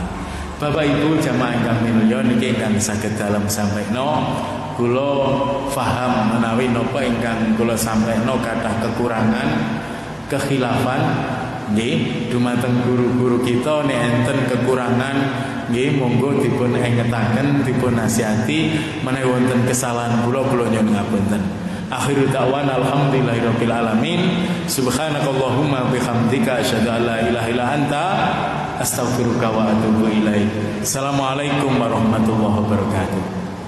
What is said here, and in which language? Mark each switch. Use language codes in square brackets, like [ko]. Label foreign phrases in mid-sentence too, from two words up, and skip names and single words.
[jv] Bapak Ibu jamaah ingkang minulya, niki ingkang saged dalem sampeno, kula faham menawi napa ingkang kula sampeno kathah kekurangan, kekhilafan, nggih, dumateng guru-guru kita nek enten kekurangan, nggih, monggo dipun engetaken, dipun nasihati, menawi wonten kesalahan kula nyuwun ngapunten. [ar] آخر دعوانا الحمد لله رب العالمين. سبحانك اللهم وبحمدك أشهد أن لا إله إلا أنت أستغفرك وأتوب إليك. السلام عليكم ورحمة الله وبركاته.